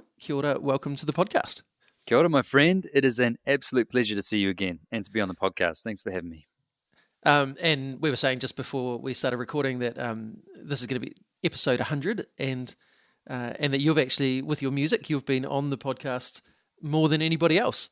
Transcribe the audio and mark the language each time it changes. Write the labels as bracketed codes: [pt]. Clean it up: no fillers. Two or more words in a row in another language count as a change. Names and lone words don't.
[mi] Kia ora, [en] welcome to the podcast. [mi] Kia ora, [en] my friend. It is an absolute pleasure to see you again and to be on the podcast. Thanks for having me. And we were saying just before we started recording that this is going to be episode 100 and that you've actually, with your music, you've been on the podcast more than anybody else.